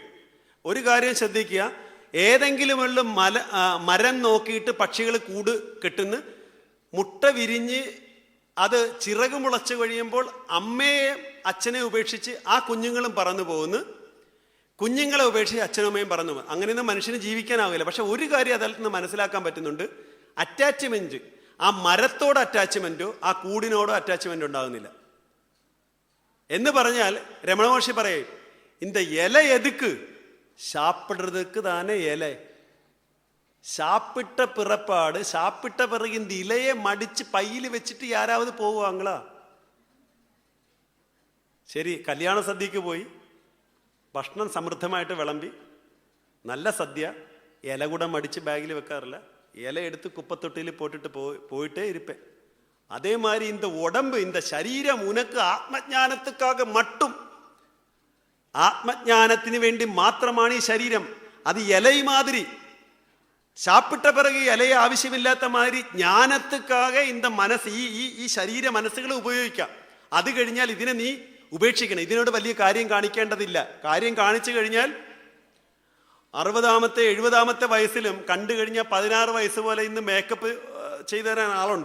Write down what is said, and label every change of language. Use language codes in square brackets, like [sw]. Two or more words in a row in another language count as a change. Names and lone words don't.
[ml] ഒരു കാര്യം ശ്രദ്ധിക്കുക, ഏതെങ്കിലും ഉള്ള മരം നോക്കിയിട്ട് പക്ഷികൾ കൂട് കെട്ടുന്നു, മുട്ട വിരിഞ്ഞ് അത് ചിറക് മുളച്ച് കഴിയുമ്പോൾ അമ്മയെ അച്ഛനെ ഉപേക്ഷിച്ച് ആ കുഞ്ഞുങ്ങളും പറന്നു പോകുന്നു, കുഞ്ഞുങ്ങളെ ഉപേക്ഷിച്ച് അച്ഛനും അമ്മയും പറന്നു പോകും. അങ്ങനെയൊന്നും മനുഷ്യന് ജീവിക്കാനാവില്ല. പക്ഷെ ഒരു കാര്യം അതിൽ നിന്ന് മനസ്സിലാക്കാൻ പറ്റുന്നുണ്ട്, അറ്റാച്ച്മെന്റ്, ആ മരത്തോട് അറ്റാച്ച്മെന്റോ ആ കൂടിനോടോ അറ്റാച്ച്മെന്റ് ഉണ്ടാകുന്നില്ല. എന്ന് പറഞ്ഞാൽ രമണ മഹർഷി പറയും, [ta] இந்த இலை எதுக்கு? சாப்பிடுறதுக்கு தானே இலை. சாப்பிட்ட பிறப்பாடு, சாப்பிட்ட பிறகு இந்த இலையை மடிச்சு பையில் வச்சுட்டு யாராவது போவாங்களா? [ml] ശരി, കല്യാണ സദ്യക്ക് പോയി, ഭക്ഷണം സമൃദ്ധമായിട്ട് വിളമ്പി, നല്ല സദ്യ, ഇല കൂടെ മടിച്ച് ബാഗിൽ വെക്കാറില്ല, ഇല എടുത്ത് കുപ്പത്തൊട്ടിയിൽ പോട്ടിട്ട് പോയിട്ടേ ഇരിപ്പേ. [ta] அதே மாதிரி இந்த உடம்பு, இந்த சரீரம் உனக்கு ஆத்மஞானத்துக்காக மட்டும், ஆத்மஞானத்தினு வேண்டி மாத்திரമാണ് [ml] ഈ ശരീരം. അത് ഇല [ta] மாதிரி, சாப்பிட்ட பிறகு இலைய [ml] ആവശ്യമില്ലാത്ത മാതിരി [ta] ஞானத்துக்காக இந்த [ml] മനസ്സ്, ഈ ശരീര മനസ്സുകളെ ഉപയോഗിക്കാം. അത് കഴിഞ്ഞാൽ ഇതിനെ നീ ഉപേക്ഷിക്കണം. ഇതിനോട് വലിയ കാര്യം കാണിക്കേണ്ടതില്ല. കാര്യം കാണിച്ചു കഴിഞ്ഞാൽ 60-ാമത്തെ 70-ാമത്തെ വയസ്സിലും കണ്ടു കഴിഞ്ഞാൽ 16 വയസ്സ് പോലെ ഇന്ന് മേക്കപ്പ് ചെയ്തു തരാൻ ആളുണ്ട്.